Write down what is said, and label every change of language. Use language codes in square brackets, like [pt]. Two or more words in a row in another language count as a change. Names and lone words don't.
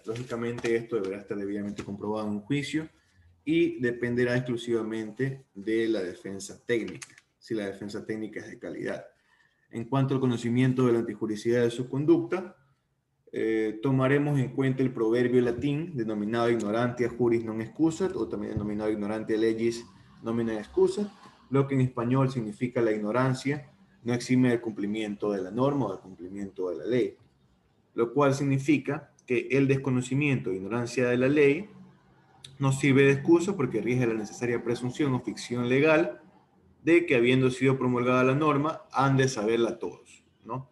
[es] Lógicamente, esto deberá estar debidamente comprobado en un juicio y dependerá exclusivamente de la defensa técnica, si la defensa técnica es de calidad. En cuanto al conocimiento de la antijuricidad de su conducta, tomaremos en cuenta el proverbio latín denominado [la] ignorantia juris non excusat, [es] o también denominado [la] ignorantia legis nomina excusat, [es] lo que en español significa la ignorancia no exime del cumplimiento de la norma o del cumplimiento de la ley, lo cual significa que el desconocimiento o ignorancia de la ley no sirve de excusa porque rige la necesaria presunción o ficción legal de que habiendo sido promulgada la norma, han de saberla todos, ¿no?